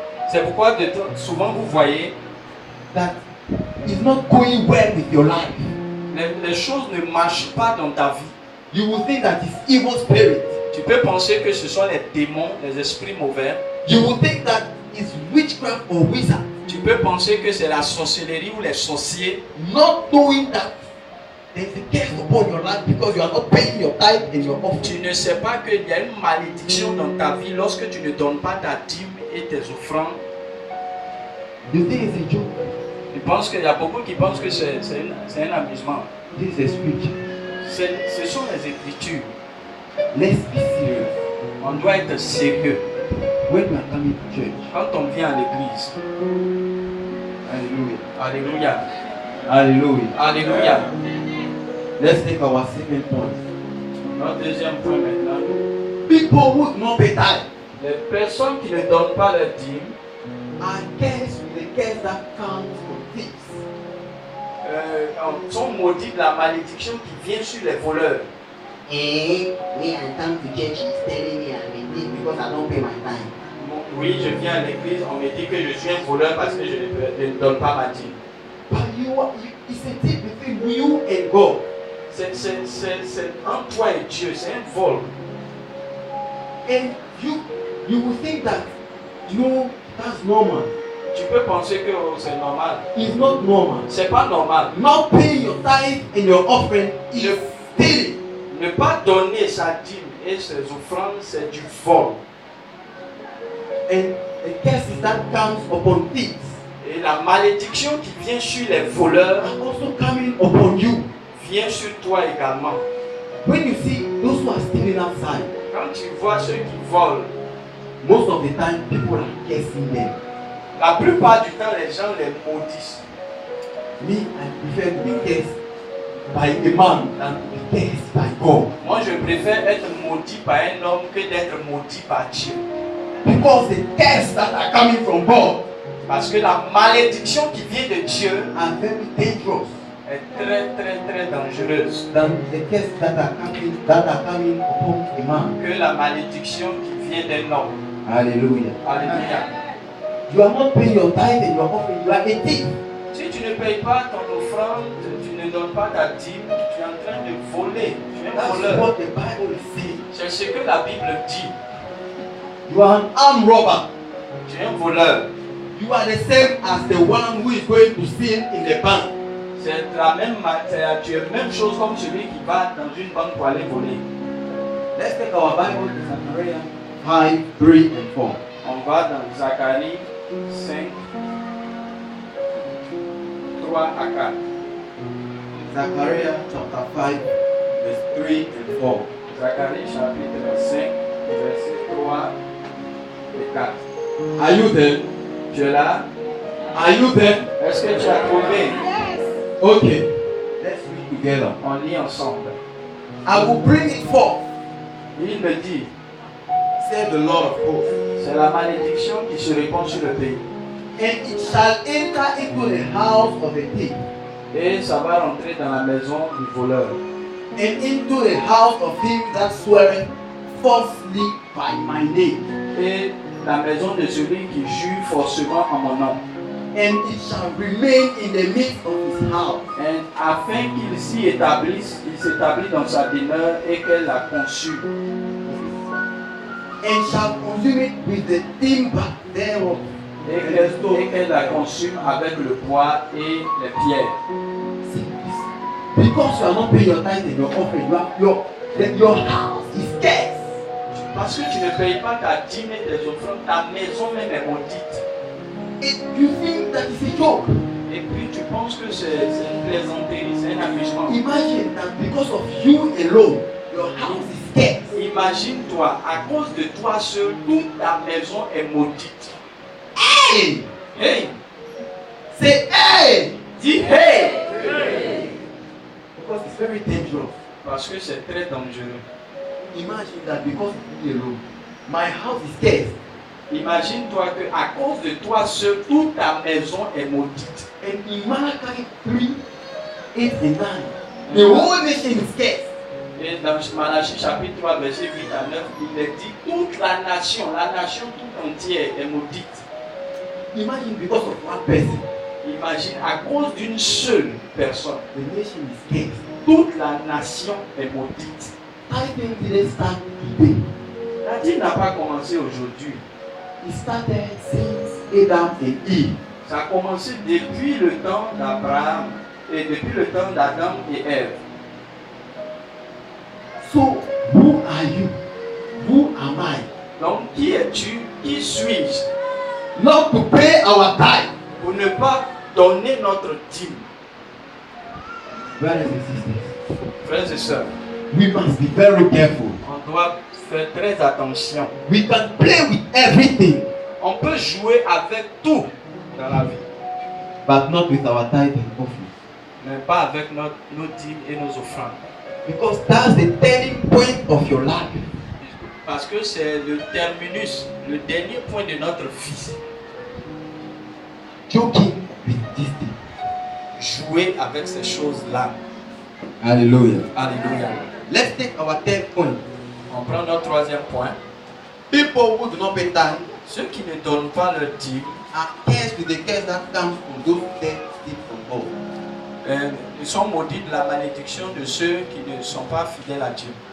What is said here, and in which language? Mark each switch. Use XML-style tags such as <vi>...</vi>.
<fr>C'est pourquoi souvent vous voyez</fr> <en>that it's not going well with your life.</en> <fr>les choses ne marchent pas dans ta vie.</fr> <en>You will think that it's evil spirit.</en> <fr>Tu peux penser que ce sont les démons, les esprits mauvais.</fr> <en>You will think that it's witchcraft or wizard.</en> <fr>Tu peux penser que c'est la sorcellerie ou les sorciers,</fr> <en>Not knowing that there's a curse upon your life because you are not paying your tithe and your offering.</en> <fr>tu ne sais pas qu'il y a une malédiction dans ta vie lorsque tu ne donnes pas ta dîme et tes offrandes.</fr> <en>You think it's a joke?</en> <fr>Tu penses qu'il y a beaucoup qui pensent que c'est un amusement.</fr> <en>This is a scripture.</en> <fr>Ce sont les Écritures.</fr> <en>Let's be serious.</en> <fr>On doit être sérieux</fr> <en>When you are coming to church,</en> <fr>quand on vient à l'église.</fr> <en>hallelujah,</en> <fr>Alléluia.</fr> <en>hallelujah.</en> <fr>Alléluia.</fr> <en>Let's take our second point.</en> <fr>Notre deuxième point maintenant.</fr> <en>People who do not pay tithe</en> <fr>Les personnes qui ne donnent pas leur dîme</fr> <en>are cursed with the curse that comes from thieves.</en> <fr>sont maudits de la malédiction qui vient sur les voleurs.</fr> <en>And when I come to church, he's telling me I'm a thief because I don't pay my tithe.</en> <fr>Oui, je viens à l'église, on me dit que je suis un voleur parce que je ne donne pas ma dîme.</fr> <en>But it's a thief between you and God.</en> <fr>C'est entre toi et Dieu, c'est un vol.</fr> <en>And you will think that, no, that's normal.</en> <fr>Tu peux penser que oh, c'est normal.</fr> <en>It's not normal.</en> <fr>C'est pas normal.</fr> <en>Not paying your tithe and your offering is stealing.</en> <fr>Ne pas donner sa dîme et ses offrandes, c'est du vol.</fr> <en>And the curses that comes upon thieves</en> <fr>Et la malédiction qui vient sur les voleurs</fr> <en>are also coming upon you.</en> <fr>vient sur toi également.</fr> <en>When you see those who are stealing outside,</en> <fr>Quand tu vois ceux qui volent,</fr> <en>most of the time people are cursing them.</en> <fr>la plupart du temps, les gens les maudissent.</fr> <en>Me, I prefer to be cursed by a man than to be cursed by God.</en> <fr>Moi, je préfère être maudit par un homme que d'être maudit par Dieu.</fr> <en>Because the curses that are coming from God</en> <fr>Parce que la malédiction qui vient de Dieu</fr> <en>are very dangerous</en> <fr>est très dangereuse</fr> <en>than the curses that are coming upon a man.</en> <fr>que la malédiction qui vient d'un homme.</fr> <en>Hallelujah.</en> <fr>Alléluia.</fr> <en>You are not paying your tithe and your offering, you are a thief.</en> <fr>Si tu ne payes pas ton offrande, tu ne donnes pas ta dîme, tu es en train de voler. Tu es un</fr> <en>That's</en> <fr>voleur.</fr> <en>what the Bible is saying.</en> <fr>C'est ce que la Bible dit.</fr> <en>You are an armed robber.</en> <fr>Tu es un voleur.</fr> <en>You are the same as the one who is going to sin in the bank.</en> <fr>C'est la même matière, tu es la même chose comme celui qui va dans une banque pour aller voler.</fr> <en>Let's take our Bible to Zechariah 5, 3 and 4.</en> <fr>On va dans Zacharie 5, 3 à 4.</fr> <en>Zechariah chapter 5, verse 3 and 4.</en> <fr>Zacharie chapitre 5, verset 3 et 4.</fr> <en>Are you there?</en> <fr>Tu es là?</fr> <en>Are you there?</en> <fr>Est-ce que tu as trouvé?</fr> <en>Okay. Let's read together.</en> <fr>On lit ensemble.</fr> <en>I will bring it forth,</en> <fr>Il me dit,</fr> <en>said the Lord of hosts,</en> <fr>c'est la malédiction qui se répand sur le pays.</fr> <en>and it shall enter into the house of a thief,</en> <fr>Et ça va rentrer dans la maison du voleur.</fr> <en>and into the house of him that sweareth falsely by my name.</en> <fr>Et la maison de celui qui jure forcément en mon nom.</fr> <en>And it shall remain in the midst of his house.</en> <fr>Et afin qu'il s'y établisse, il s'établit dans sa demeure et qu'elle la consume.</fr> <en>And shall consume it with the timber thereof.</en> <fr>Et qu'elle la consume avec le bois et les pierres.</fr> <en>See this? Because you are not paying your tithe and your offering, your house is scarce.</en> <fr>Parce que tu ne payes pas ta dîme et tes offrandes, ta maison même est maudite.</fr> <en>You think that is a joke.</en> <fr>Et puis tu penses que c'est une plaisanterie, c'est un amusement.</fr> <en>Imagine that because of you alone, your house is scarce.</en> <fr>Imagine-toi, à cause de toi seul, toute ta maison est maudite. Hey! Hey!</fr> <en>Say hey!</en> <fr>Dis hey!</fr> <en>Because it's very dangerous.</en> <fr>Parce que c'est très dangereux.</fr> <en>Imagine that because of you alone, my house is scarce.</en> <fr>Imagine-toi que à cause de toi seul, toute ta maison est maudite.</fr> <en>And in Malachi 3, 8 and 9, the whole nation is scarce.</en> <fr>Et dans Malachie chapitre 3, verset 8 à 9, il est dit toute la nation tout entière est maudite.</fr> <en>Imagine because of one person,</en> <fr>Imagine à cause d'une seule personne,</fr> <en>the nation is scarce.</en> <fr>toute la nation est maudite.</fr> <en>Tithing didn't start today.</en> <fr>La dîme n'a pas commencé aujourd'hui.</fr> <en>It started since Adam and Eve.</en> <fr>Ça a commencé depuis le temps d'Abraham et depuis le temps d'Adam et Ève.</fr> <en>So, who are you? Who am I?</en> <fr>Donc, qui es-tu? Qui suis-je?</fr> <en>Not to pay our tithe.</en> <fr>Pour ne pas donner notre dîme.</fr> <en>Brothers and sisters,</en> <fr>Frères et sœurs,</fr> <en>we must be very careful.</en> <fr>on doit faire très attention.</fr> <en>We can play with everything,</en> <fr>On peut jouer avec tout dans la vie,</fr> <en>but not with our tithe and offering.</en> <fr>mais pas avec nos dîmes et nos offrandes.</fr> <en>Because that's the turning point of your life.</en> <fr>Parce que c'est le terminus, le dernier point de notre vie.</fr> <en>Joking with this thing.</en> <fr>Jouer avec ces choses-là.</fr> <en>Hallelujah.</en> <fr>Alléluia.</fr> <en>Let's take our third point.</en> <fr>On prend notre troisième point.</fr> <en>People who do not pay tithe</en> <fr>Ceux qui ne donnent pas leur dîme,</fr> <en>are cursed with the curse that comes from those that steal from God.</en> <fr>ils sont maudits de la malédiction de ceux qui ne sont pas fidèles à Dieu.</fr>